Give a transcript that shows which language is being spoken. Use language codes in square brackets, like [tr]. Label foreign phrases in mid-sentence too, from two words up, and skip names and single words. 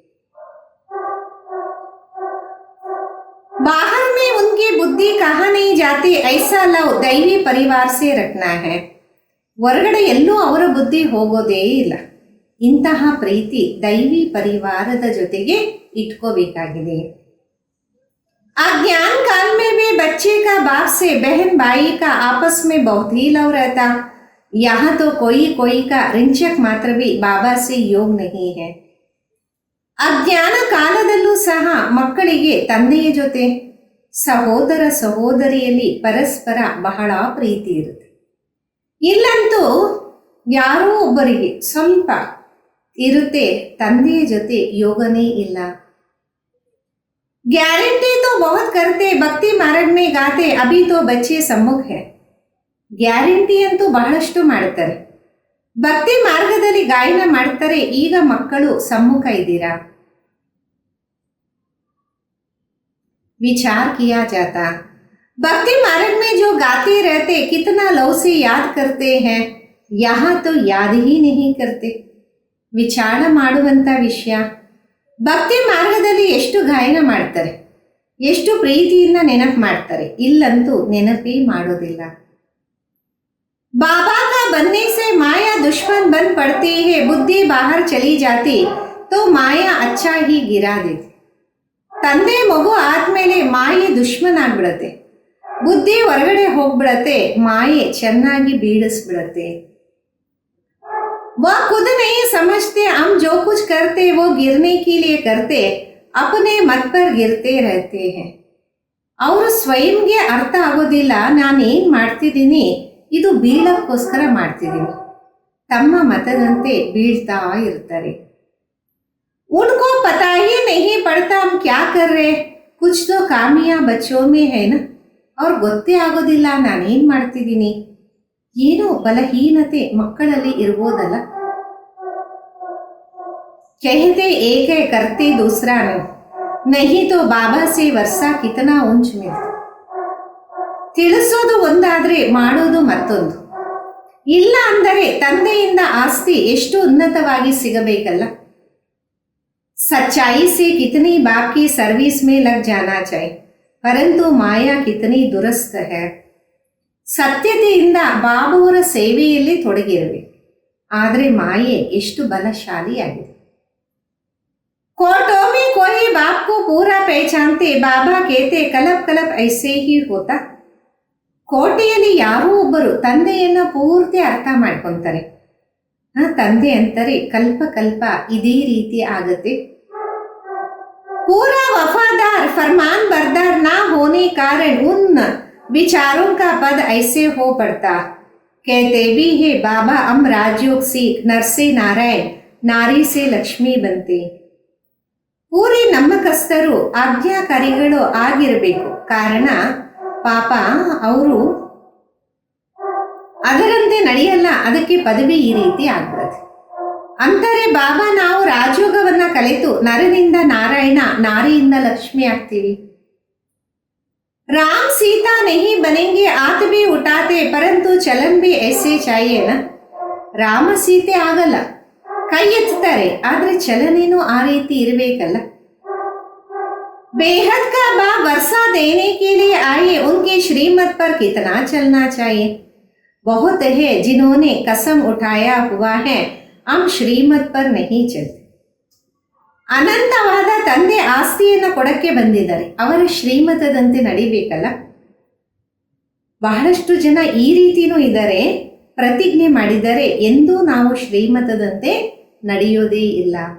[hi] बाहर में उनकी बुद्धि कहाँ नहीं जाती, ऐसा लव दैवी परिवार से रखना है. [kn] ಹೊರಗಡೆ ಎಲ್ಲೂ ಅವರ ಬುದ್ಧಿ ಹೋಗೋದೇ ಇಲ್ಲ. ಇಂತಹ ಪ್ರೀತಿ ದೈವಿ ಪರಿವಾರದ ಜೊತೆಗೆ ಇಟ್ಕೋಬೇಕಾಗಿದೆ. [hi] अज्ञान काल में भी बच्चे का बाप से बहन भाई का आपस में बहुत ही लव रहता. यहाँ तो कोई का ऋंचक मात्र भी बाबा से योग नहीं है. [kn] ಅಜ್ಞಾನ ಕಾಲದಲ್ಲೂ ಸಹ ಮಕ್ಕಳಿಗೆ ತಂದೆಯ ಜೊತೆ ಸಹೋದರ ಸಹೋದರಿಯಲ್ಲಿ ಪರಸ್ಪರ ಬಹಳ ಪ್ರೀತಿ ಇರುತ್ತೆ. ಇಲ್ಲಂತೂ ಯಾರೋ ಒಬ್ಬರಿಗೆ ಸ್ವಲ್ಪ ಇರುತ್ತೆ, ತಂದೆಯ ಜೊತೆ ಯೋಗನೇ ಇಲ್ಲ. [hi] ಗ್ಯಾರಂಟಿ तो बहुत करते, भक्ति मार्ग में गाते, अभी तो बच्चे सम्मुख है. [kn] ಗ್ಯಾರಂಟಿ ಅಂತೂ ಬಹಳಷ್ಟು ಮಾಡುತ್ತಾರೆ, ಭಕ್ತಿ ಮಾರ್ಗದಲ್ಲಿ ಗಾಯನ ಮಾಡ್ತಾರೆ, ಈಗ ಮಕ್ಕಳು ಸಮ್ಮುಖ ಇದ್ದೀರಾ. [hi] विचार किया जाता, भक्ति मार्ग में जो गाते रहते कितना लव से याद करते हैं, यहाँ तो याद ही नहीं करते. [kn] ವಿಚಾರ ಮಾಡುವಂಥ ವಿಷಯ, ಭಕ್ತಿ ಮಾರ್ಗದಲ್ಲಿ ಎಷ್ಟು ಗಾಯನ ಮಾಡ್ತಾರೆ, ಎಷ್ಟು ಪ್ರೀತಿಯಿಂದ ನೆನಪು ಮಾಡ್ತಾರೆ, ಇಲ್ಲಂತೂ ನೆನಪೇ ಮಾಡೋದಿಲ್ಲ. [hi] बाबा का बनने से माया दुश्मन बन पड़ती है, बुद्धि बाहर चली जाती तो माया अच्छा ही गिरा देती. [kn] ತಂದೆ ಮಗು ಆದ್ಮೇಲೆ ಮಾಯೆ ದುಶ್ಮನ್ ಆಗ್ಬಿಡತ್ತೆ, ಬುದ್ಧಿ ಹೊರಗಡೆ ಹೋಗ್ಬಿಡತ್ತೆ, ಮಾಯೆ ಚೆನ್ನಾಗಿ ಬೀಳಿಸ್ಬಿಡತ್ತೆ. [hi] वह खुद नहीं समझते, हम जो कुछ करते वो गिरने के लिए करते, अपने मत पर गिरते रहते हैं. [kn] ಅವರು ಸ್ವಯಂಗೆ ಅರ್ಥ ಆಗೋದಿಲ್ಲ, ನಾನೇನ್ ಮಾಡ್ತಿದ್ದೀನಿ ಇದು ಬೀಳಕ್ಕೋಸ್ಕರ ಮಾಡ್ತಿದ್ದೀನಿ, ತಮ್ಮ ಮತದಂತೆ ಬೀಳ್ತಾ ಇರ್ತಾರೆ. [hi] उनको पता ही नहीं पड़ता हम क्या कर रहे, कुछ तो कामिया बच्चों में है ना. [kn] ಅವ್ರು ಗೊತ್ತೇ ಆಗೋದಿಲ್ಲ ನಾನೇನ್ ಮಾಡ್ತಿದ್ದೀನಿ, ಏನೋ ಬಲಹೀನತೆ ಮಕ್ಕಳಲ್ಲಿ ಇರ್ಬೋದಲ್ಲ. [hi] कहते एक है करते दूसरा नहीं तो बाबा से वर्षा कितना ऊंच मिलता. [kn] ತಿಳಿಸೋದು ಒಂದಾದ್ರೆ ಮಾಡೋದು ಮತ್ತೊಂದು. ಇಲ್ಲ ಅಂದರೆ ತಂದೆಯಿಂದ ಆಸ್ತಿ ಎಷ್ಟು ಉನ್ನತವಾಗಿ ಸಿಗಬೇಕಲ್ಲ. [hi] सच्चाई से कितनी बाप की सर्विस में लग जाना चाहिए, परंतु माया कितनी दुरस्त है. [kn] ಸತ್ಯತೆಯಿಂದ ಬಾಬುವರ ಸೇವೆಯಲ್ಲಿ ತೊಡಗಿರಬೇಕು, ಆದರೆ ಮಾಯೆ ಎಷ್ಟು ಬಲಶಾಲಿಯಾಗಿದೆ. [hi] कोर्टों में कोई बाप को पूरा पहचानते, बाबा कहते कलप कलप ऐसे ही होता. [kn] ಕೋಟೆಯಲ್ಲಿ ಯಾರೋ ಒಬ್ಬರು ತಂದೆಯನ್ನ ಪೂರ್ತಿ ಅರ್ಥ ಮಾಡ್ಕೊಂತಾರೆ, ತಂದೆ ಅಂತಾರೆ ಕಲ್ಪ ಕಲ್ಪ ಇದೇ ರೀತಿ ಆಗತ್ತೆ. [hi] पूरा वफादार फरमान बरदार ना होने कारण उन विचारों का पद ऐसे हो पड़ता. कहते भी है बाबा हम राजयोग सीख, नर से नारायण, नारी से लक्ष्मी बनते. [kn] ಪೂರಿ ನಂಬಿಕಸ್ಥರು ಆಜ್ಞಾಕಾರಿಗಳು ಆಗಿರಬೇಕು, ಕಾರಣ ಪಾಪ ಅವರು ಅದರಂತೆ ನಡೆಯಲ್ಲ, ಅದಕ್ಕೆ ಪದವಿ ಈ ರೀತಿ ಆಗ್ತದೆ ಅಂತಾರೆ. ಬಾಬಾ ನಾವು ರಾಜಯೋಗವನ್ನ ಕಲಿತು ನರನಿಂದ ನಾರಾಯಣ, ನಾರಿಯಿಂದ ಲಕ್ಷ್ಮಿ ಆಗ್ತೀವಿ. [hi] ರಾಮ್ ಸೀತಾ नहीं बनेंगे, हाथ भी उठाते परंतु चलन भी ऐसे चाहिए ना. [kn] ರಾಮ ಸೀತೆ ಆಗಲ್ಲ, ಕೈ ಎತ್ತಾರೆ, ಆದ್ರೆ ಚಲನೇನು ಆ ರೀತಿ ಇರಬೇಕಲ್ಲ. [hi] बेहद का बाप वर्षा देने के लिए आए, उनके श्रीमत पर कितना चलना चाहिए. बहुत है जिन्होंने कसम उठाया हुआ है हम श्रीमत पर नहीं चलते. [kn] ಅನಂತವಾದ ತಂದೆ ಆಸ್ತಿಯನ್ನು ಕೊಡಕ್ಕೆ ಬಂದಿದ್ದಾರೆ, ಅವರ ಶ್ರೀಮತದಂತೆ ನಡಿಬೇಕಲ್ಲ. ಬಹಳಷ್ಟು ಜನ ಈ ರೀತಿನೂ ಇದ್ದಾರೆ, ಪ್ರತಿಜ್ಞೆ ಮಾಡಿದರೆ ಎಂದೂ ನಾವು ಶ್ರೀಮತದಂತೆ ನಡೆಯೋದೇ ಇಲ್ಲ.